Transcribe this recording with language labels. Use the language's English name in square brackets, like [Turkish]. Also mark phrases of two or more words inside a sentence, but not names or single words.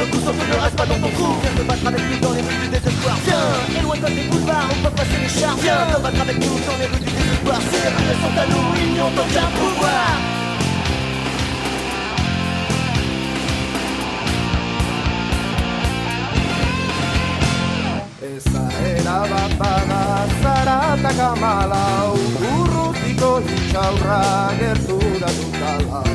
[French] sans qu'on ne reste pas dans ton trou. Viens te battre avec nous dans les rues du désespoir. Viens, éloigne-toi des boulevards, on peut passer les chars. Viens te battre avec nous dans les rues du désespoir. Ces règles sont à nous, ils n'ont aucun pouvoir. [Basque] Eza erabat bada zaratak amalau, urrutiko hitxaurra gerturatuta lau.